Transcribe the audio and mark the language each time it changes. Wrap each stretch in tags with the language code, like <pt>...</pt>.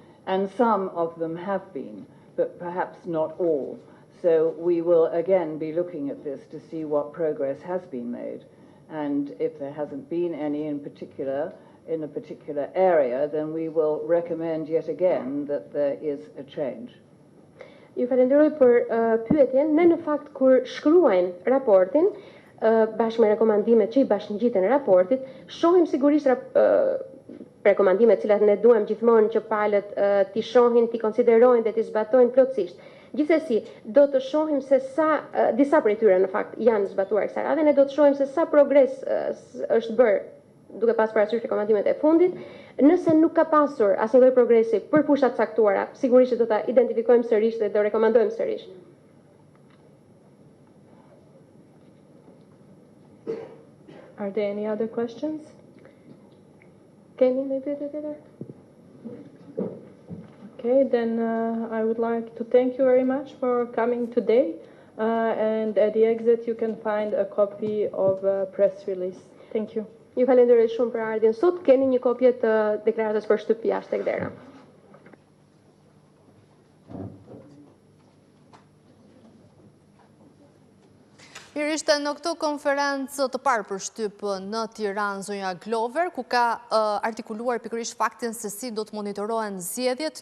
<en>And some of them have been, but perhaps not all. So we will again be looking at this to see what progress has been made. And if there hasn't been any in a particular area, then we will recommend yet again that there is a change.</en> <sq>Ju falenderoj për pyetjen. Ne në fakt kur shkruajmë raportin, bashkë me rekomandimet që i bashkëngjiten raportit, shohim sigurisht rekomandimet cilat ne duam gjithmonë që palët t'i shohin, t'i konsiderojnë dhe t'i zbatojnë plotësisht. Gjithsesi, do të shohim se sa disa prej tyre në fakt janë zbatuar kësaj radhe, ne do të shohim se sa progres është bërë duke pas parasysh rekomandimet e fundit. Nëse nuk ka pasur asnjë lloj progresi për fushat caktuara, sigurisht do ta identifikojmë sërish dhe do rekomandojmë sërish.</sq> <en>Are there any other questions?</en> <sq>Kemi një pyetje tjetër?</sq> <en>Okay, then I would like to thank you very much for coming today. And at the exit you can find a copy of a press release. Thank you.</en> <sq>Ju falenderoj shumë për ardhjen sot. Keni një kopje të deklaratës për shtypje jashtë tek dera. Mirë, ishte në këtë konferencë të parë për shtyp në Tiranë zonja Glover, ku ka artikuluar pikërisht faktin se si do të monitorohen zgjedhjet.</sq>